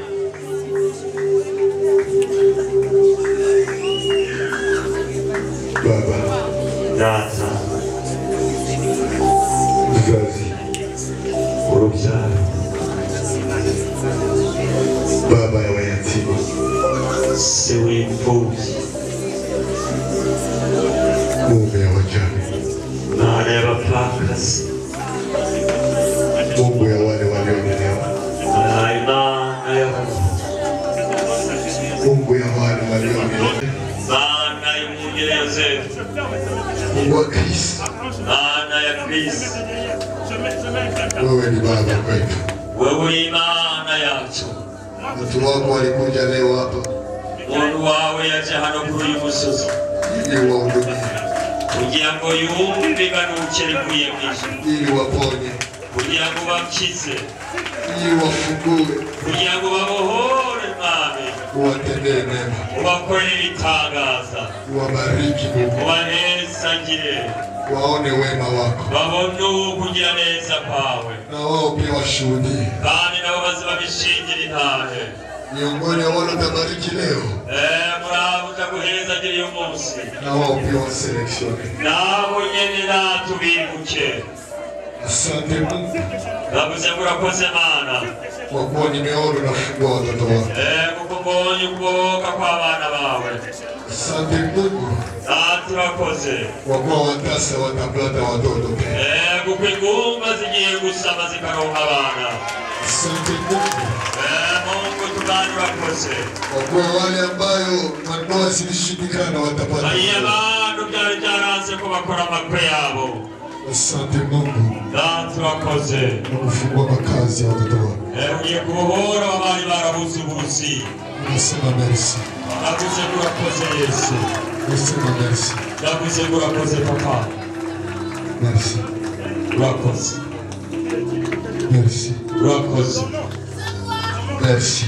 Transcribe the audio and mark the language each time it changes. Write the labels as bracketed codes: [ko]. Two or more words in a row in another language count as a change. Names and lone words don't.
[sw] Baba. [rn] Data. [sw] Mzazi. [rn] Urubyaro. [sw] Baba ya wayatima. [rn] Se w'imfubyi. [sw] Mume ya wajane. [rn] Mana y'abapfakazi. [sw] Mungu ya wale waliolelewa. [rn] Imana y'abantu. [sw] Mungu ya wale waliolelewa. [rn] Mana y'umwungere Yosefu. [sw] Mungu wa Kristo. [rn] Mana ya Kristo. [sw] Wewe ni baba kwetu. [rn] Wewe Imana yacu. [sw] Watu wako walikuja leo hapa. [rn] Umuntu wawe yaje hano kuri uyu musozi. [sw] Ili wahudumie. [rn] Kugira ngo yumve iganukire kuye mw'ijuru. [sw] Ili waponye. [rn] Kugira ngo bakize. [sw] Ili wafungue. [rn] Kugira ngo babohore Mwami. [sw] Uwatendee mema. [rn] Ubakorere ibitangaza. [sw] Uwabariki Mungu. [rn] Ubahezagire. [sw] Waone wema wako. [rn] Babone kugira neza kwawe. [sw] Na wao pia washuhudie. [rn] Kandi nabo baze babishingire intahe. [sw] Miongoni mwa wale utabariki leo. [rn] Murabo utaguhezagire uyu munsi. [sw] Na wao pia waseleksione. [rn] Nabo nyene natubibuke. [sw] Asante Mungu. [rn] Navuze ngo urakoze Mana. [sw] Kwa kuwa nimeona unafungua watoto wako. [rn] Kuko mbonye ukubohoka kw'abana bawe. [sw] Asante Mungu. [rn] Turakoze. [sw] Kwa kuwa watasa watapata watoto pia. [rn] Kuko ingumba zigiye gusama zikaronka abana. [sw] Asante Mungu. [rn] Mungu tubane urakoze. [sw] Kwa kuwa wale ambayo mandoa zilishindikana watapata. [rn] Bariya bantu byari byaranze ko bakora amakwe yabo. [sw] Asante Mungu. [rn] Turakoze. [sw] Na kufungua makazi ya watoto wako. [rn] Ugiye kubohora abari barabuze uburusi. [sw] Nasema merci. [rn] Navuze ngo urakoze Yesu. Merci. Navuze ngo urakoze Papa. Merci. Urakoze. Merci. Urakoze. Merci.